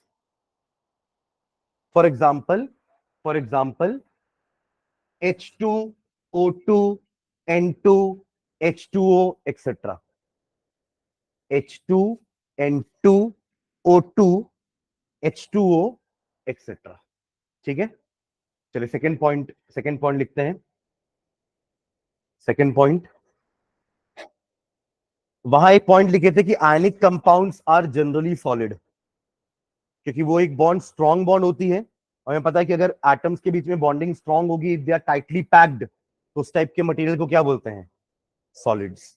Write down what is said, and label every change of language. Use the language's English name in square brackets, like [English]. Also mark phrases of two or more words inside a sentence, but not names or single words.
[English] for example H2O2 N2 H2O etc. H2 N2 O2 H2O etc. [Hindi] ठीक है, चलिए सेकेंड पॉइंट लिखते हैं। सेकेंड पॉइंट, वहां एक पॉइंट लिखे थे कि [English] ionic compounds are generally solid, [Hindi] क्योंकि वो एक [English] bond strong bond [Hindi] होती है। और हमें पता है कि अगर एटम्स के बीच में [English] bonding strong [Hindi] होगी, [English] if they are tightly packed, [Hindi] तो उस टाइप के मटेरियल को क्या बोलते हैं, सॉलिड्स।